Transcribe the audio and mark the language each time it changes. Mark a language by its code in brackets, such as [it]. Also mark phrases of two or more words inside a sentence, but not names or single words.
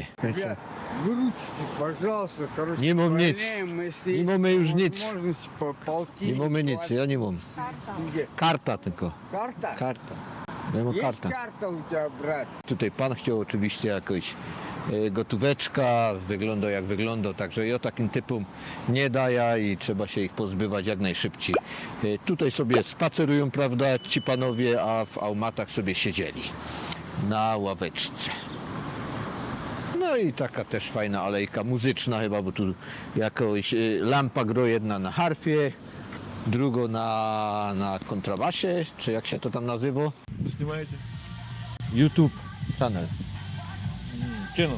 [ru] Выручите, пожалуйста, короче. [pl] Nie mam nic. [ru] Если [pl] Nie mamy już nic. [ru] возможность по полтиннику, [pl] Nie mamy nic, ja nie mam. [ru] Где? [pl] Karta tylko. [ru] Карта? [pl] Karta. Ja mam [ru] Есть [pl] kartę. [ru] карта у тебя, брат? [pl] Tutaj pan chciał oczywiście jakąś gotóweczka, wygląda jak wygląda, także ja takim typom nie daję i trzeba się ich pozbywać jak najszybciej. Tutaj sobie spacerują, prawda, ci panowie, a w Almatach sobie siedzieli na ławeczce. No i taka też fajna alejka muzyczna chyba, bo tu jakaś lampa gro, jedna na harfie, drugą na kontrabasie, czy jak się to tam nazywa? [ru] Вы снимаете? [en] YouTube channel. Channel.